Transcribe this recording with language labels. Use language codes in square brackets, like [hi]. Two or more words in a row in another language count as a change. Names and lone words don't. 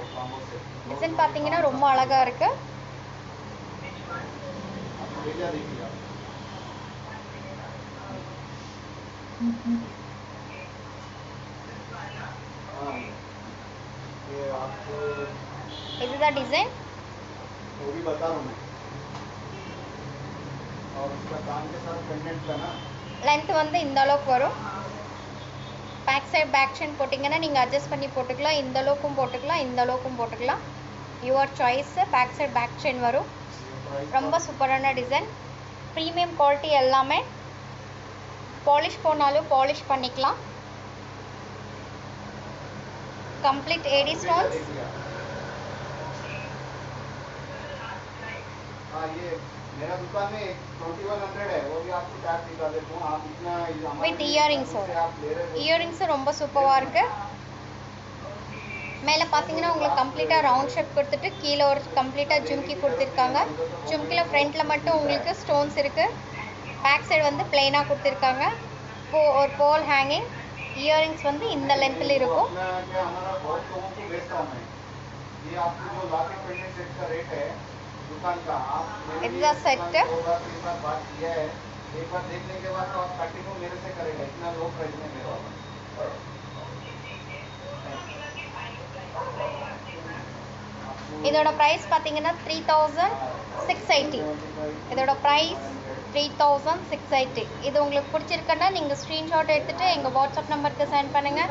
[ta] டிசைன் பார்த்தீங்கன்னா ரொம்ப அழகாக இருக்குது. இதுதான் டிசைன். [hi] वो भी बता रहा हूँ मैं। और उसका काम के साथ पेंडेंट का ना [ta] லென்த் வந்து இந்த அளவுக்கு வரும். [en] back side back chain [ta] போட்டிங்கன்னா நீங்கள் அட்ஜஸ்ட் பண்ணி போட்டுக்கலாம். இந்த அளவுக்கும் போட்டுக்கலாம், இந்த அளவுக்கும் போட்டுக்கலாம். [en] your choice. back side back chain [ta] வரும். ரொம்ப சூப்பரான டிசைன். [en] premium quality. [ta] எல்லாமே பாலிஷ் போனாலும் பாலிஷ் பண்ணிக்கலாம். [en] complete AD stones. [hi] हाँ ये मेरा दुकान में 2100 है, वो भी आपको टैग दिखा देता हूँ. आप इतना [en] with earrings earrings [ta] ரொம்ப சூப்பராக இருக்கு. மேலே பார்த்தீங்கன்னா உங்களுக்கு கம்ப்ளீட்டாக [en] round shape [ta] கொடுத்துட்டு கீழே ஒரு கம்ப்ளீட்டாக ஜும்கி கொடுத்துருக்காங்க. ஜும்கியில் ஃப்ரண்ட்டில் மட்டும் உங்களுக்கு ஸ்டோன்ஸ் இருக்குது. [en] back side [ta] வந்து பிளெயினாக கொடுத்துருக்காங்க. [en] ஒரு ball hanging. [ta] இயரிங்ஸ் வந்து இந்த லென்த்தில் இருக்கும். [hi] दुकान का आप इतना सेट है. दो बार तीन बार बात किया है. एक बार देखने के बाद तो आप कंटिन्यू मेरे से करेगा. इतना [en] low price [hi] में मेरा [ta] இதோட ப்ரைஸ் பார்த்தீங்கன்னா 3680. இதோட ப்ரைஸ் 3680. இது உங்களுக்கு பிடிச்சிருக்குன்னா நீங்கள் ஸ்க்ரீன்ஷாட் எடுத்துகிட்டு எங்கள் வாட்ஸ்அப் நம்பருக்கு சென்ட் பண்ணுங்கள்.